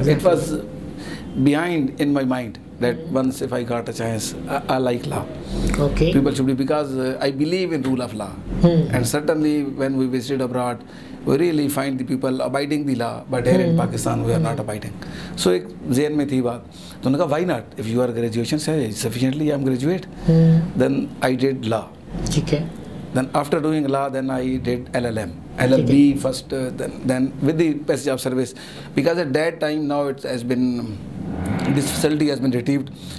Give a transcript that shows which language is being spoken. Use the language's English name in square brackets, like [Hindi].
[English] It was behind in my mind that once if I got a chance, I like law. Okay. People should be, because I believe in rule of law. And certainly when we visited abroad, we really find the people abiding the law, but here in Pakistan we are not abiding. [Urdu] So ایک ذہن میں تھی بات, تو انہوں نے کہا [English] why not? If you are graduation say sufficiently I am graduate. Then I did law. [Urdu] ٹھیک ہے. [English] Then after doing law, then I did LLM. LLB first, then with the passage of service. Because at that time now it has been, this facility has been retrieved.